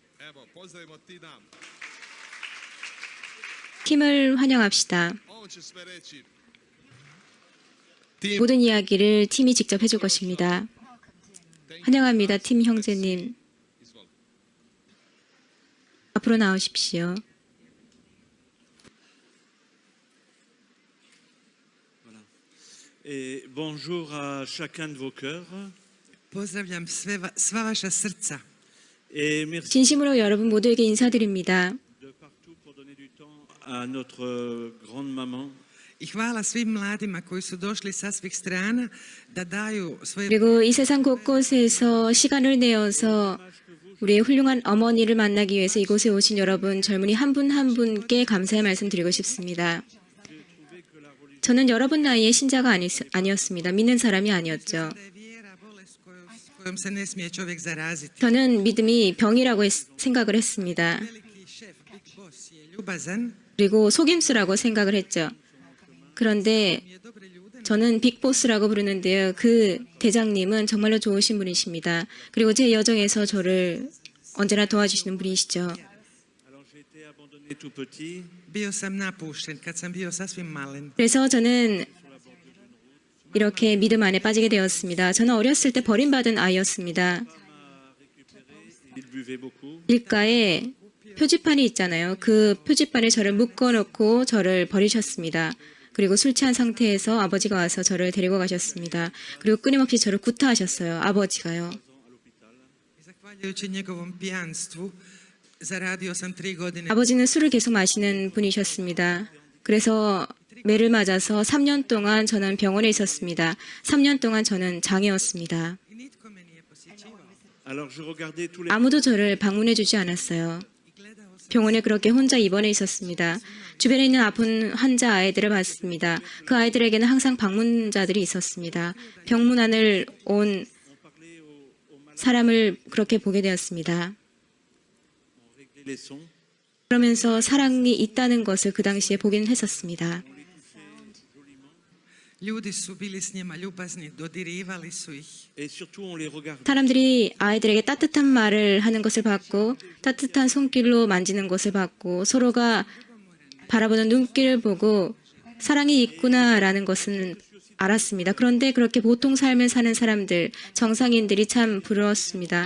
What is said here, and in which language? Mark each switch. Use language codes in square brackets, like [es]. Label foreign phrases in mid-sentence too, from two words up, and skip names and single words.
[ko] 팀을 환영합시다. 모든 이야기를 팀이 직접 해줄 것입니다. 환영합니다, 팀 형제님. 앞으로 나오십시오. [fr] Bonjour à chacun de vos cœurs. [hr] Pozdravljam sva vaša srca. [ko] 진심으로 여러분 모두에게 인사드립니다. [fr] De partout pour donner du temps à notre grande maman. [hr] I hvala svim mladima koji su došli sa svih strana da daju svoje. [ko] 그리고 이 세상 곳곳에서 시간을 내어서 우리의 훌륭한 어머니를 만나기 위해서 이곳에 오신 여러분 젊은이 한 분 한 분께 감사의 말씀 드리고 싶습니다. 저는 여러분 나이에 신자가 아니었습니다. 믿는 사람이 아니었죠. 저는 믿음이 병이라고 생각을 했습니다. 그리고 속임수라고 생각을 했죠. 그런데 저는 빅보스라고 부르는데요. 그 대장님은 정말로 좋으신 분이십니다. 그리고 제 여정에서 저를 언제나 도와주시는 분이시죠. [fr] abandonné tout petit. [hr] Bio sam napušten kad sam bio sasvim malen. [ko] 그래서 저는 이렇게 믿음 안에 빠지게 되었습니다. 저는 어렸을 때 버림받은 아이였습니다. [fr] Il buvait beaucoup. [ko] 길가에 표지판이 있잖아요. 그 표지판에 저를 묶어놓고 저를 버리셨습니다. 그리고 술 취한 상태에서 아버지가 와서 저를 데리고 가셨습니다. 그리고 끊임없이 저를 구타하셨어요. 아버지가요. [hr] I zahvaljujući njegovom pijanstvu zaradio sam 3 godine. [ko] 아버지는 술을 계속 마시는 분이셨습니다. 그래서 매를 맞아서 3년 동안 저는 병원에 있었습니다. 3년 동안 저는 장애였습니다. [hr] I nitko me nije posjećivao. [fr] Alors je regardais tous les [ko] 아무도 저를 방문해 주지 않았어요. [hr] I gledao sam [ko] 병원에 그렇게 혼자 입원해 있었습니다. 주변에 있는 아픈 환자 아이들을 봤습니다. 그 아이들에게는 항상 방문자들이 있었습니다. 병문안을 온 사람을 그렇게 보게 되었습니다. [fr] réglait les sons. [ko] 그러면서 사랑이 있다는 것을 그 당시에 보기는 했었습니다. [hr] ljudi su bili s njima ljubazni, dodirivali su ih. [fr] Et surtout on les regardait. [ko] 사람들이 아이들에게 따뜻한 말을 하는 것을 봤고 따뜻한 손길로 만지는 것을 봤고 서로가 바라보는 눈길을 보고 사랑이 있구나라는 것은 알았습니다. 그런데 그렇게 보통 삶을 사는 사람들, 정상인들이 참 부러웠습니다.